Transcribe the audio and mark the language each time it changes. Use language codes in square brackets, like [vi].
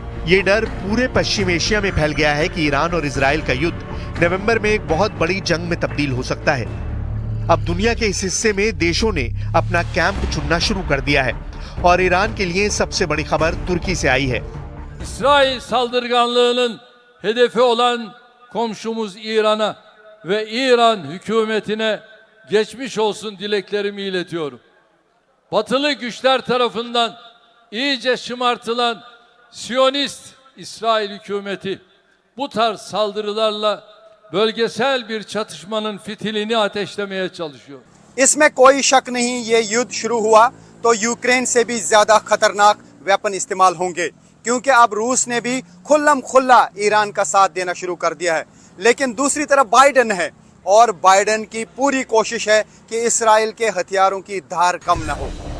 [hi] ये डर पूरे पश्चिम एशिया में फैल गया है कि ईरान और इजराइल का युद्ध नवंबर में एक बहुत बड़ी जंग में तब्दील हो सकता है। अब दुनिया के इस हिस्से में देशों ने अपना कैंप चुनना शुरू कर दिया है और ईरान के लिए सबसे बड़ी खबर तुर्की से आई है। [tr] İsrail saldırganlığının hedefi olan komşumuz İran'a ve İran hükümetine geçmiş olsun dileklerimi iletiyorum. Batılı güçler tarafından iyice şımartılan Siyonist İsrail hükümeti bu tarz saldırılarla bölgesel bir çatışmanın fitilini ateşlemeye çalışıyor. [hi] इसमें कोई शक नहीं, ये युद्ध शुरू हुआ तो यूक्रेन से भी ज्यादा खतरनाक वेपन इस्तेमाल होंगे, क्योंकि अब रूस ने भी खुल्लम खुल्ला ईरान का साथ देना शुरू कर दिया है। लेकिन दूसरी तरफ बाइडेन है और बाइडेन की पूरी कोशिश है कि इसराइल के हथियारों की धार कम न हो।